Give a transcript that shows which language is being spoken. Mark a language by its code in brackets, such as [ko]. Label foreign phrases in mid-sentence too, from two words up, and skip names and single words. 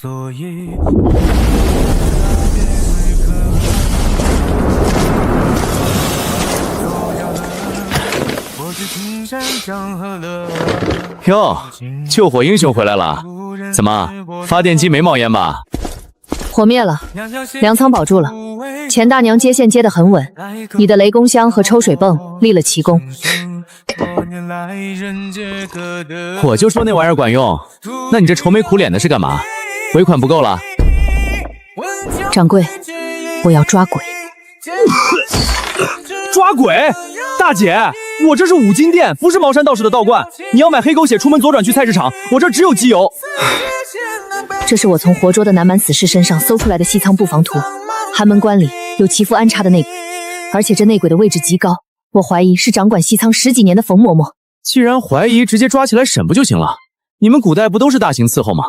[zh] 喲，救火英雄回來了！怎麼，發電機沒冒煙吧？火滅了，糧倉保住了。錢大娘接線接得很穩，你的雷公香和抽水泵立了奇功。我就說那玩意兒管用，那你這愁眉苦臉的是幹嘛？尾款不夠了？掌櫃，我要抓鬼。抓鬼？大姐，我這是五金店，不是茅山道士的道觀。你要買黑狗血，出門左轉去菜市場，我這只有機油。這是我從活捉的南蠻死士身上搜出來的西倉布防圖，寒門關裡有祈福安插的內鬼，而且這內鬼的位置極高，我懷疑是掌管西倉10幾年的馮嬤嬤。既然懷疑，直接抓起來審不就行了？你們古代不都是大刑伺候嗎？